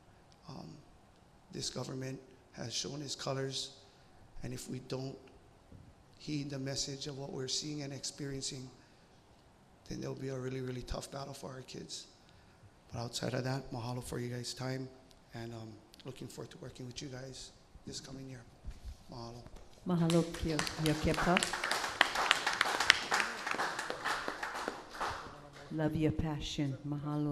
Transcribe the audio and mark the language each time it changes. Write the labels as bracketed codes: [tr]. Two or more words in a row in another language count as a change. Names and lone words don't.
[en] This government has shown its colors, and if we don't heed the message of what we're seeing and experiencing, then there'll be a really, really tough battle for our kids. But outside of that, mahalo for you guys' time, and looking forward to working with you guys this coming year. Mahalo. Mahalo kia kepa. Love your passion. Mahalo.